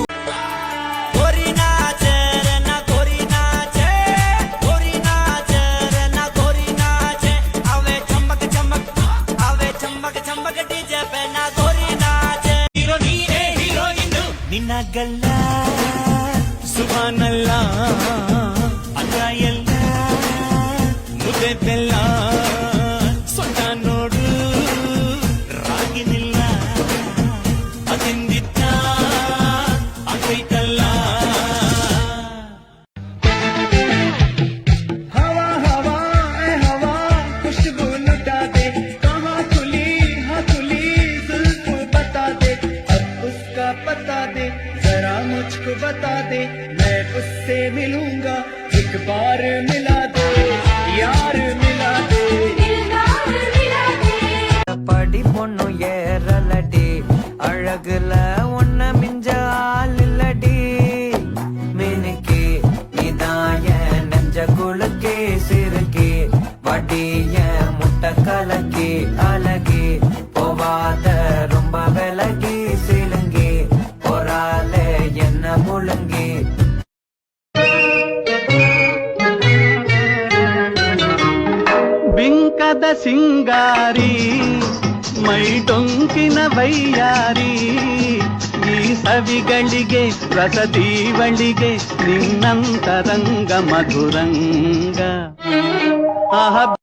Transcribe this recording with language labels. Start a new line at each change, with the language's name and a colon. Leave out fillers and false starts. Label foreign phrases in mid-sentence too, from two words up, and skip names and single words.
Kannada: ನಿನ್ನಗಲ್ಲ ಸುಬಾನಲ್ಲ ಅಲ್ಲ ಎಲ್ಲ ಮುದ್ದೆ ಬೆಲ್ಲ ಸೊಂಟ ನೋಡು ರಾಗಿನಿಲ್ಲ ಅದಿಂದಿದ್ದ ಆಗೈತಲ್ಲ
Hindi: हवा हवा ए हवा खुशबू लुटा दे कहाँ खुली हाँ खुली जुल्फ बता दे अब उसका पता दे जरा मुझको बता दे मैं उससे मिलूंगा एक बार मिला दे यार मिला दे
Tamil: படி பொண்ணு ஏறலடி அழகுல ஒன்ன மிஞ்ச ஆளில்லடி மினுக்கி இதாய நெஞ்ச குலுக்கி சிறுக்கி வடிய முட்டை கலக்கி அழகி போவாத ரொம்ப விலகி சிலுங்கி பொறாலே என்ன முழுங்கி
Kannada: ಬಿಂಕದ ಸಿಂಗಾರಿ ಮೈ ಟೊಂಕಿನ ವೈಯಾರಿ ಈ ಸವಿಗಳಿಗೆ ರಸದೀವಳಿಗೆ ನಿನ್ನಂತರಂಗ ಮಧುರಂಗ ಆಹ